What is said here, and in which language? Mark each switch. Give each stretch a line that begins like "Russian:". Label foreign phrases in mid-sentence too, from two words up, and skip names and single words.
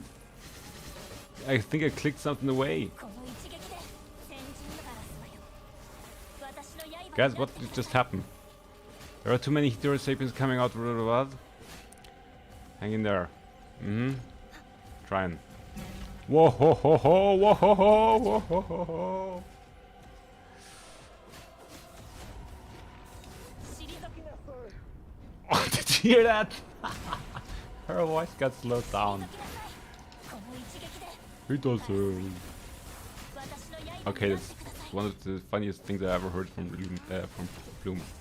English: I think I clicked something away. Guys, what just happened? There are too many Heterosapiens coming out. Hang in there. Trying. Whoa ho ho ho! Whoa ho ho! Whoa ho ho ho! Oh, did you hear that? Her voice got slowed down. It doesn't. Okay, that's one of the funniest things I ever heard from Bloom.